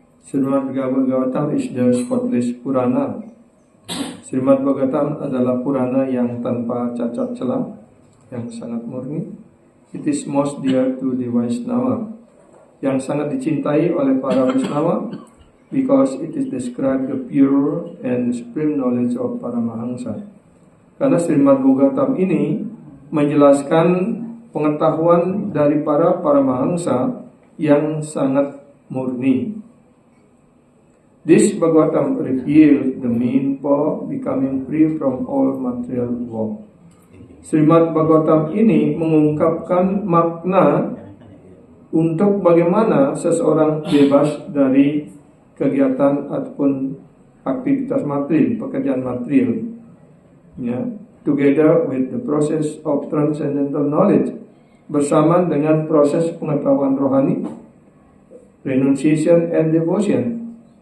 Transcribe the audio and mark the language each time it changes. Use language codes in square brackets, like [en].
[en] Srimad Bhagavatam is the spotless Purana. [id] Srimad Bhagavatam adalah Purana yang tanpa cacat celah, yang sangat murni. [en] It is most dear to the Vaishnava, [id] yang sangat dicintai oleh para Vaishnava, [en] because it is described the pure and the supreme knowledge of Paramahamsa. [id] Karena Srimad Bhagavatam ini menjelaskan pengetahuan dari para Paramahamsa yang sangat murni. [en] This Bhagavatam reveals the mean for becoming free from all material work. [id] Srimad Bhagavatam ini mengungkapkan makna untuk bagaimana seseorang bebas dari kegiatan ataupun aktivitas material, pekerjaan material. [en] Ya, together with the process of transcendental knowledge, [id] bersama dengan proses pengetahuan rohani, [en] renunciation and devotion.